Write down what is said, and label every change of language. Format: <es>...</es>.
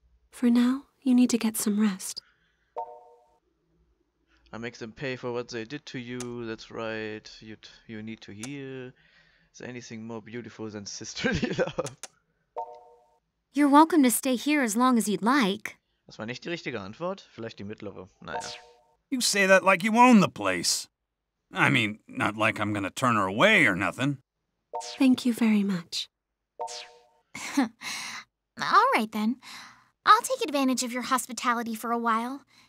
<en>For now, you need to get some rest. I make them pay for what they did to you, that's right. You need to heal. Is there anything more beautiful than sisterly love? You're welcome to stay here as long as you'd like.</en> <de>Das war nicht die richtige Antwort. Vielleicht die mittlere. Naja.</de> <en>You say that like you own the place. I mean, not like I'm gonna turn her away or nothing. Thank you very much. All right, then. I'll take advantage of your hospitality for a while.</en>